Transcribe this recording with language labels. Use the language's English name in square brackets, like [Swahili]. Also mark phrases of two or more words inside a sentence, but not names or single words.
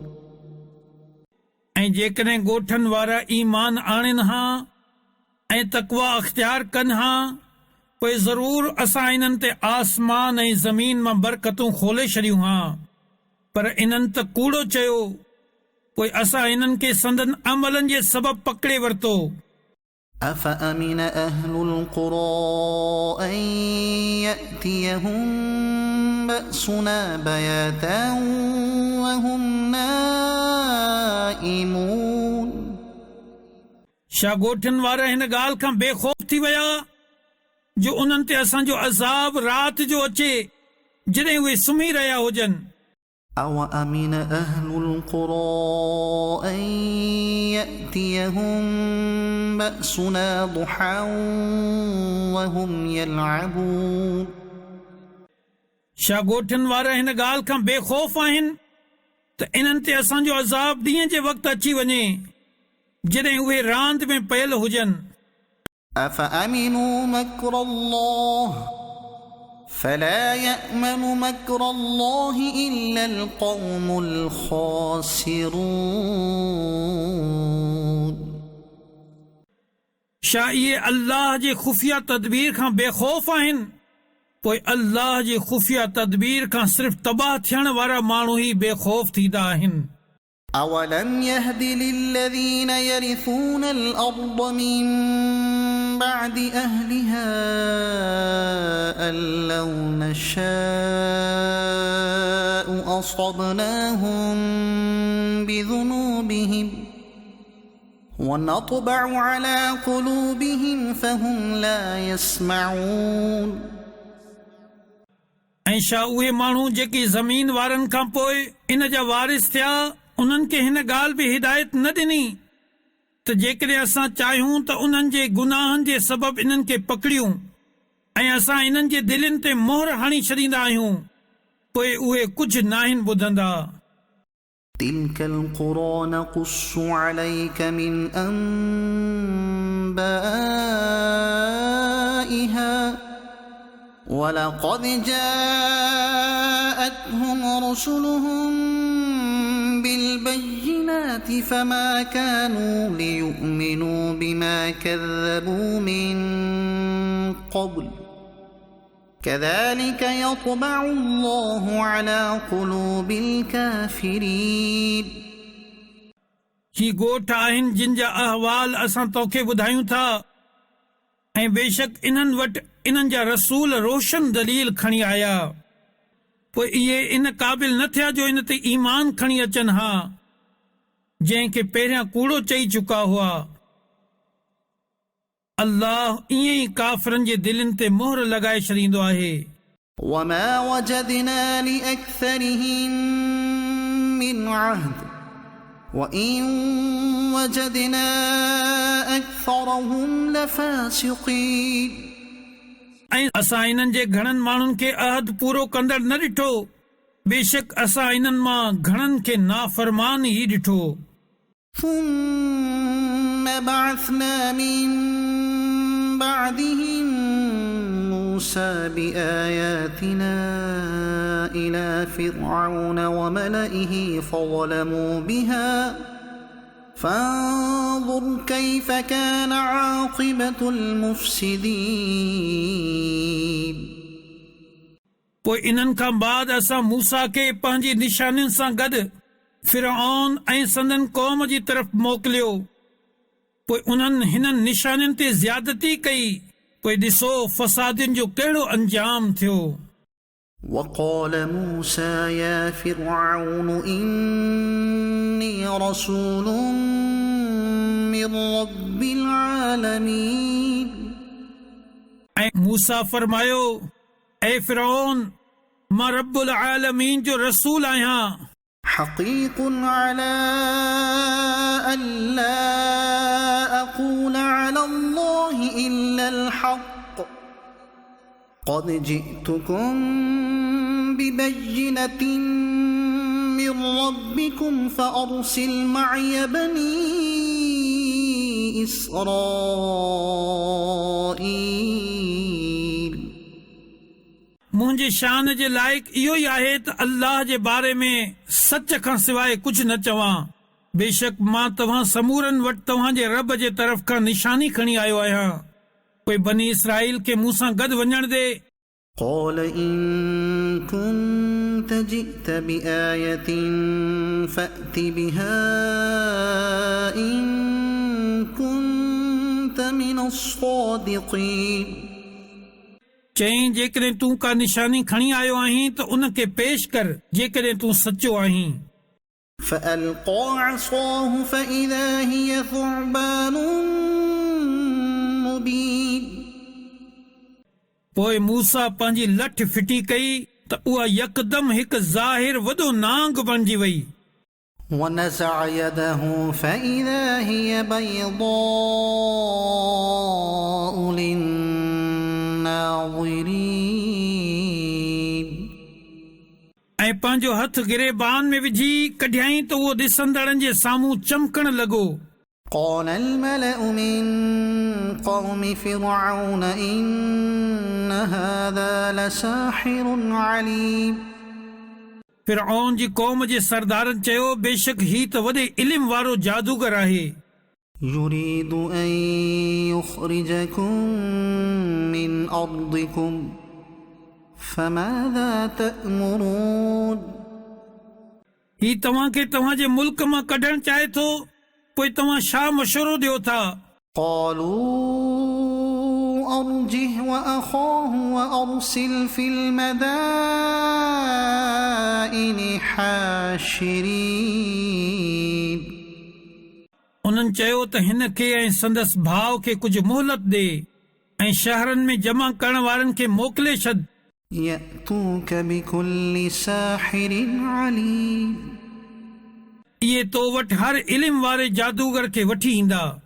[Sindhi] ऐं जेकॾहिं ॻोठनि वारा ईमान आणनि हा ऐं तक़वा अख़्तियार कनि हा पोइ ज़रूर असां इन्हनि ते आसमान ऐं ज़मीन मां बरकतूं खोले छॾियूं हा पर इन्हनि त कूड़ो चयो पोइ असां इन्हनि खे संदन अमलनि जे सबबु पकड़े वरितो [Arabic] أفأمن أهل القرى أن يأتيهم بأسنا بياتا وهم نائمون [Sindhi] छा ॻोठनि वारा हिन ॻाल्हि खां बेखौफ़ थी विया जो उन्हनि ते असांजो अज़ाब राति जो अचे जॾहिं उहे सुम्ही रहिया हुजनि [Arabic] أوأمن أهل القرى أن يأتيهم بأسنا ضحى وهم يلعبون [Sindhi] छा ॻोठनि वारा हिन ॻाल्हि खां बेखौफ़ आहिनि त इन्हनि ते असांजो अज़ाब ॾींहं जे वक़्तु अची वञे जॾहिं उहे रांदि में पयल हुजनि [Arabic] أفأمنوا مكر الله فلا يأمن مكر الله إلا القوم الخاسرون [Sindhi] छा इहे अल्लाह जे ख़ुफ़िया तदबीर खां बेखौफ़ आहिनि पोइ अल्लाह जे ख़ुफ़िया तदबीर खां सिर्फ़ तबाह थियण वारा माण्हू ई बेखौफ़ थींदा आहिनि [Arabic] أولم يهد للذين يرثون الأرض من بعد أهلها أن لو نشاء أصبناهم بذنوبهم ونطبع على قلوبهم فهم لا يسمعون [Sindhi] ऐं छा उहे माण्हू जेकी ज़मीन वारनि खां पोइ इन जा वारिस थिया उन्हनि खे हिन ॻाल्हि बि हिदायत न ॾिनी त जेकॾहिं असां चाहियूं त उन्हनि जे गुनाहनि जे सबबु इन्हनि खे पकड़ियूं ऐं असां इन्हनि जे दिलनि ते मोहर हणी छॾींदा आहियूं पोइ उहे कुझु नाहिनि ॿुधंदा [Arabic] تلك القرى نقص عليك من أنبائها ولقد جاءتهم رسلهم بالبينات فما كانوا ليؤمنوا بما كذبوا من قبل كذلك يطبع الله على قلوب الكافرين [Sindhi] ही ॻोठ आहिनि जिन जा अहवाल असां तोखे ॿुधायूं था ऐं बेशक इन्हनि वटि इन्हनि जा रसूल रोशन दलील खणी आया पोइ इहे इन क़ाबिल न थिया जो इन ते ईमान खणी अचनि हा जंहिंखे पहिरियां कूड़ो चई चुका हुआ अल्लाह ईअं ई काफ़िरनि जे दिलनि ते मोहर लॻाए छॾींदो आहे [Arabic] وما وجدنا لأكثرهم من عهد وإن وجدنا أكثرهم لفاسقين [Sindhi] ऐं असां इन्हनि जे घणनि माण्हुनि खे अहद पूरो कंदड़ न ॾिठो बेशक असां इन्हनि मां घणनि खे नाफ़रमान ई ॾिठो [Arabic] ثم بعثنا من بعدهم موسى بآياتنا إلى فرعون وملئه فظلموا بها فانظر كيف كان عاقبة المفسدين [Sindhi] पोइ इन्हनि खां बाद असां मूसा खे पंहिंजी निशानियुनि सां गॾु फिरऔन ऐं संदन क़ौम जी तरफ़ मोकिलियो पोइ उन्हनि हिननि निशाननि ते ज़्यादती कई पोइ ॾिसो फ़सादनि जो कहिड़ो अंजाम थियो [Arabic] وقال موسى يا فرعون إني رسول من رب العالمين [Sindhi] ऐं मूसा फरमायो ऐ फ़िरऔन मां [Arabic] رب العالمين [Sindhi] जो रसूल आहियां [Arabic] حقيق على ألا أقول على الله إلا الحق قد جئتكم ببينة من ربكم فأرسل معي بني إسرائيل [Sindhi] मुंहिंजे शान जे लाइक़ इहो ई आहे त अल्लाह जे बारे में सच खां सवाइ कुझु न चवां बेशक मां तव्हां समूरनि वटि तव्हांजे रब जे तरफ़ खां निशानी खणी आयो आहियां पोइ बनी इसराईल खे मूं सां गॾु वञण दे [Arabic] قال إن كنت جئت بآية فأت بها إن كنت من الصادقين [Sindhi] चईं जेकॾहिं तूं का निशानी खणी आयो आहीं त उन खे पेश कर जेकॾहिं तूं सचो आहीं [Arabic] فألقى عصاه فإذا هي ثعبان مبين [Sindhi] पोइ मूसा पंहिंजी लठ फिटी कई त उहा यकदम हिकु ज़ाहिर वॾो नांग बणिजी वई [Arabic] ونزع يده فإذا هي بيضاء للناظرين [Sindhi] ऐं पंहिंजो हथ गिरेबान में विझी कढियाईं त उहो ॾिसंदड़नि जे साम्हूं चमकण लॻो [Arabic] قال الملأ من قوم فرعون إن هذا لساحر عليم [Sindhi] फ़िरऔन जी क़ौम जे सरदारनि चयो बेशक ही त वॾे इल्म वारो जादूगर आहे [Arabic] يريد أن يخرجكم من أرضكم فماذا تأمرون [Sindhi] ही तव्हांखे तव्हांजे मुल्क मां कढणु चाहे थो पोइ तव्हां छा मशवरो ॾियो था [Arabic] قالوا أرجه وأخاه وأرسل في المدائن حاشرين [Sindhi] उन्हनि चयो त हिन खे ऐं संदसि भाउ खे कुझु मोहलत ॾे ऐं शहरनि में जमा करण वारनि खे मोकिले छॾ [Arabic] يأتوك بكل ساحر عليم [Sindhi] इहे तो वटि हर इल्म वारे जादूगर खे वठी ईंदा